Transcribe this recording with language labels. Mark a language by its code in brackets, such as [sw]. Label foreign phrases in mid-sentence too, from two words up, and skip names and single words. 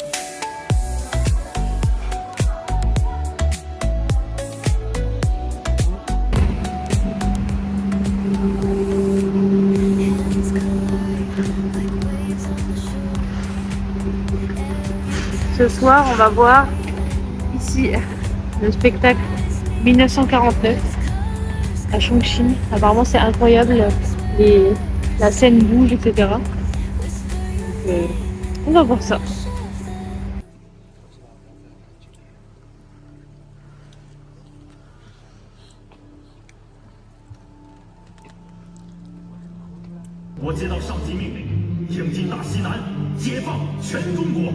[en] Hands collide like waves on the shore. [fr] Ce soir, on va voir ici le spectacle 1949 à Chongqing. Apparemment, c'est incroyable. La scène bouge, etc. Donc, on va voir ça. [zh] 我接到上级命令，挺进打西南，解放全中国。